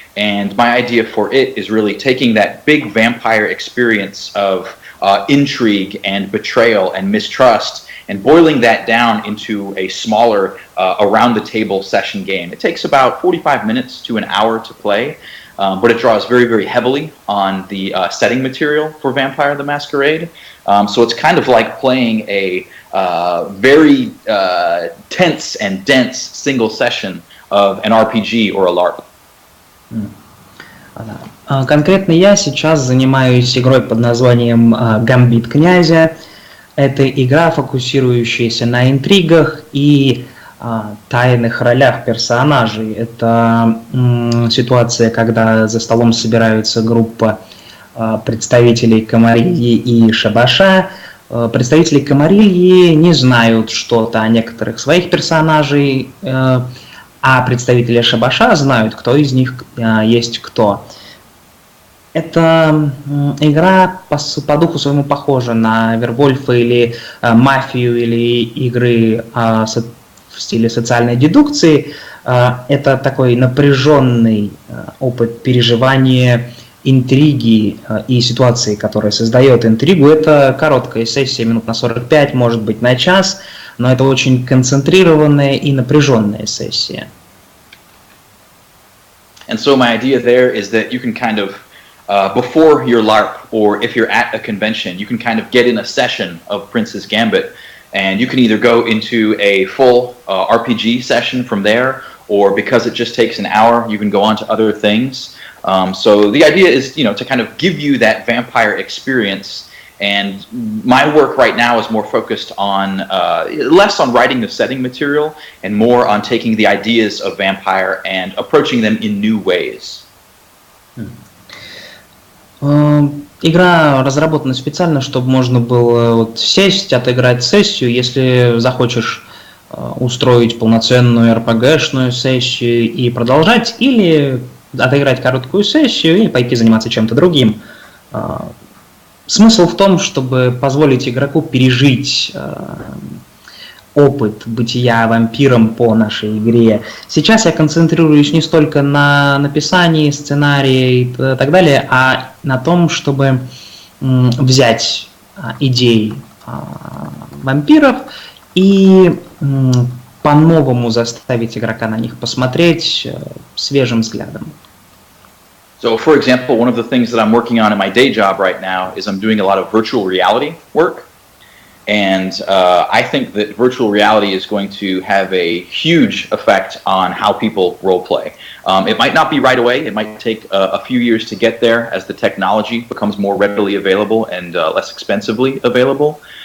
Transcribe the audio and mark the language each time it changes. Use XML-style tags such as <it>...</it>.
<en>And my idea for it is really taking that big vampire experience of intrigue and betrayal and mistrust and boiling that down into a smaller around-the-table session game. It takes about 45 minutes to an hour to play, but it draws very, very heavily on the setting material for Vampire the Masquerade. So it's kind of like playing a very tense and dense single session of an RPG or a LARP.</en> <ru>Конкретно я сейчас занимаюсь игрой под названием «Гамбит князя». Это игра, фокусирующаяся на интригах и тайных ролях персонажей. Это ситуация, когда за столом собираются группа представителей Камарильи и Шабаша. Представители Камарильи не знают что-то о некоторых своих персонажей, а представители Шабаша знают, кто из них есть кто. Эта игра по духу своему похожа на Вервольфа или Мафию или игры в стиле социальной дедукции. Это такой напряженный опыт переживания интриги и ситуации, которая создает интригу. Это короткая сессия, минут на 45, может быть на час, но это очень концентрированная и напряженная сессия.</ru> <en>And so my idea there is that you can kind of, before your LARP, or if you're at a convention, you can kind of get in a session of Prince's Gambit, and you can either go into a full RPG session from there, or because it just takes an hour, you can go on to other things. So the idea is, to kind of give you that vampire experience. And my work right now is more focused on, less on writing the setting material and more on taking the ideas of vampire and approaching them in new ways.</en> <ru>Игра разработана специально, чтобы можно было сесть, отыграть сессию, если захочешь устроить полноценную RPG-шную сессию и продолжать, или отыграть короткую сессию и пойти заниматься чем-то другим. Смысл в том, чтобы позволить игроку пережить опыт бытия вампиром по нашей игре. Сейчас я концентрируюсь не столько на написании сценария и так далее, а на том, чтобы взять идеи вампиров и по-новому заставить игрока на них посмотреть свежим взглядом.</ru> <en>So, for example, one of the things that I'm working on in my day job right now is I'm doing a lot of virtual reality work. And I think that virtual reality is going to have a huge effect on how people roleplay. It might not be right away. It might take a few years to get there as the technology becomes more readily available and less expensively available.</en>